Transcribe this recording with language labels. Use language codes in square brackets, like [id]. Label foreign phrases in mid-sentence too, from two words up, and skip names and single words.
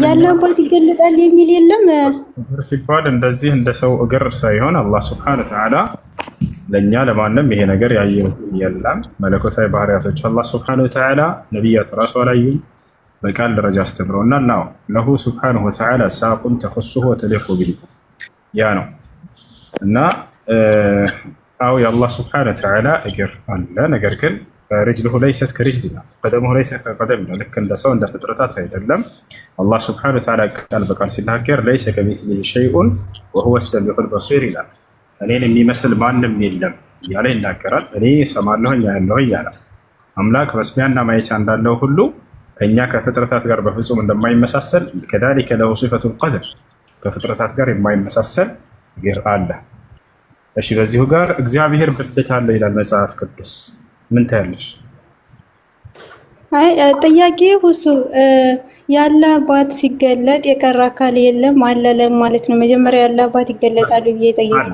[am] ያለ አባት ይገለጣል የሚል የለም። እግር ሲባል እንደዚህ እንደ ሰው እግር ሳይሆን አላህ [ar] سبحانه وتعالى [am] ለኛ ለማንም ይሄ ነገር ያየው የለም። መለኮታዊ ባህሪያቶች አላህ [ar] سبحانه وتعالى [am] ነብያት ራሱ አላዩም። በቃል ደረጃ አስተምረውናል። ነው ለሁ [ar] سبحانه وتعالى [am] ሳቁን [ar] تخصه وتليق به [am] ያ ነው እና አው የአላህ [ar] سبحانه وتعالى [am] እግር አለ። ነገር ግን [ar] رجله ليست كرجلنا قدمه ليس كقدمنا [am] ልክ እንደ ሰው እንደ ፍጥረታት አይደለም። አላህ [ar] سبحانه وتعالى [am] ቃል በቃል ሲናገር [ar] ليس كمثله شيء وهو السميع البصير [am] ይላል። እኔን የሚመስል ማንም የለም እያለ ይናገራል። እኔ እሰማለሁኝ ያለሁኝ ያለ አምላክ መስሚያና ማየቻ እንዳለው ሁሉ ከኛ ከፍጥረታት ጋር በፍጹም እንደማይመሳሰል [ar] كذلك له صفة القدر [am] ከፍጥረታት ጋር የማይመሳሰል እግር አለ። እሺ በዚሁ ጋር እግዚአብሔር ብልት አለ ይላል መጽሐፍ ቅዱስ። ምን ታያለሽ? አይ ጥያቄ ሁሱ ያለ አባት ሲገለጥ የቀረ አካል የለም አለ ለማለት ነው። መጀመሪያ ያለ አባት ይገለጣል ብዬ ጠየቁ።